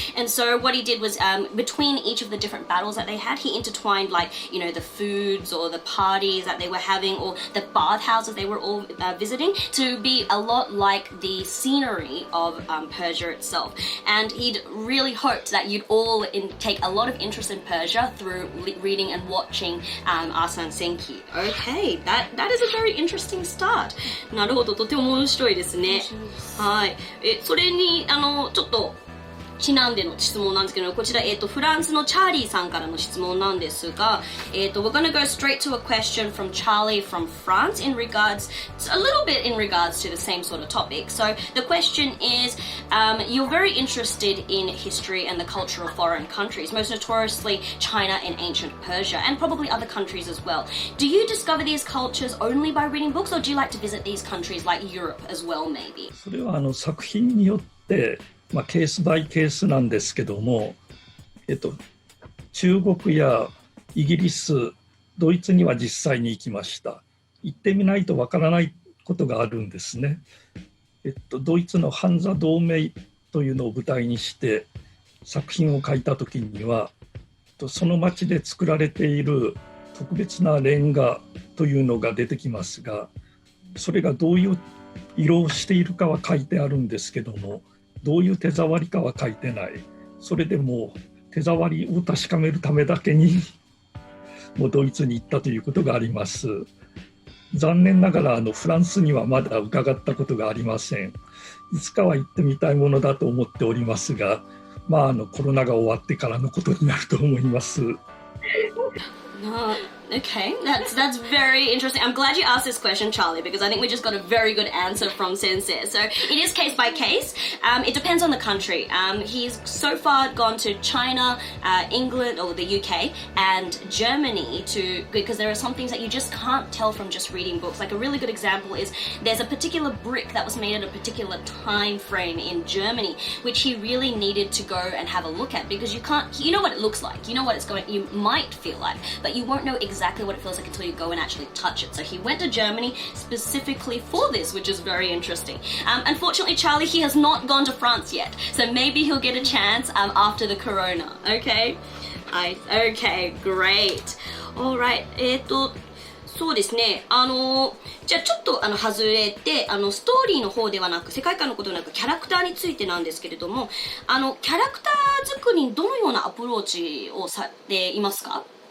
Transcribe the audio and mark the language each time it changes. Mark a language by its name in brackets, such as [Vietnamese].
[English] And so what he did was between each of the different battles that they had, he intertwined the foods or the parties that they were having or the bathhouses they were all visiting to be a lot like the scenery of Persia itself. And he'd really hoped that you'd all take a lot of interest in Persia through reading and watching Arslan Senki. Okay, that is a very interesting start. [Japanese] なるほど、とても面白いですね。はい。それにちょっとちなんでの質問なんですけど、こちら、フランスのチャーリーさんからの質問なんですが、 [English] we're gonna go straight to a question from Charlie from France in regards, a little bit in regards to the same sort of topic. So the question is, you're very interested in history and the culture of foreign countries, most notoriously China and ancient Persia, and probably other countries as well. Do you discover these cultures only by reading books, or do you like to visit these countries like Europe as well, maybe? [Japanese] それは作品によってケースバイケースなんですけども、中国やイギリス、ドイツには実際に行きました。行ってみないとわからないことがあるんですね。ドイツのハンザ同盟というのを舞台にして作品を書いた時には、その町で作られている特別なレンガというのが出てきますが、それがどういう色をしているかは書いてあるんですけども、どういう手触りかは書いてない。それでも手触りを確かめるためだけにもうドイツに行ったということがあります。残念ながらフランスにはまだ伺ったことがありません。いつかは行ってみたいものだと思っておりますが、コロナが終わってからのことになると思います。 [English] Okay, that's very interesting. I'm glad you asked this question, Charlie, because I think we just got a very good answer from Sensei. So it is case by case. It depends on the country. He's so far gone to China, England, or the UK, and Germany because there are some things that you just can't tell from just reading books. Like a really good example is there's a particular brick that was made at a particular time frame in Germany, which he really needed to go and have a look at, because you know what it looks like, you know what you might feel like, but you won't know exactly what it feels like until you go and actually touch it. So he went to Germany specifically for this, which is very interesting. Unfortunately, Charlie, he has not gone to France yet, so maybe he'll get a chance after the corona. Okay? Okay, great. [Japanese] Alright, そうですね。じゃあちょっと外れて、ストーリーの方ではなく、世界観のことなく、キャラクターについてなんですけれども、キャラクター作りにどのようなアプローチをされていますか？